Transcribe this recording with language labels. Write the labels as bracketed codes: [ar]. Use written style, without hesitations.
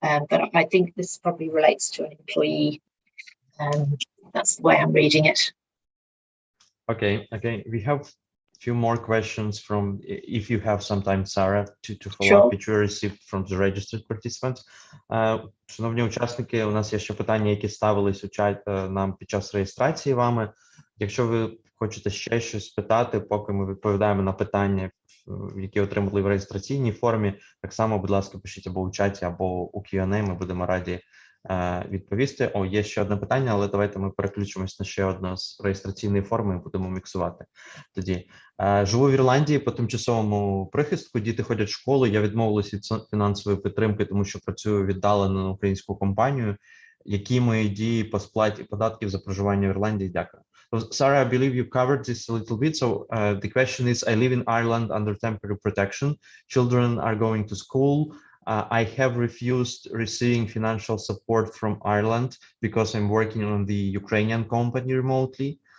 [en] But I think this probably relates to an employee. That's the way I'm reading it. Okay. We have a few more questions from, if you have some time, Sarah, to follow up, which we received from the registered participants. [uk] Шановні учасники, у нас є ще питання, які ставились нам під час реєстрації вами. Якщо ви хочете ще щось питати, поки ми відповідаємо на питання, які отримали в реєстраційній формі, так само, будь ласка, пишіть або у чаті, або у Q&A, ми будемо раді відповісти. Є ще одне питання, але давайте ми переключимось на ще одне з реєстраційної форми і будемо міксувати. Тоді, живу в Ірландії по тимчасовому прихистку, діти ходять в школу, я відмовилась від фінансової підтримки, тому що працюю віддалено на українську компанію. Які мої дії по сплаті податків за проживання в Ірландії? Дякую. [en] Sarah, I believe you covered this a little bit. So the question is, I live in Ireland under temporary protection. Children are going to school. I have refused receiving financial support from Ireland because I'm working on the Ukrainian company remotely.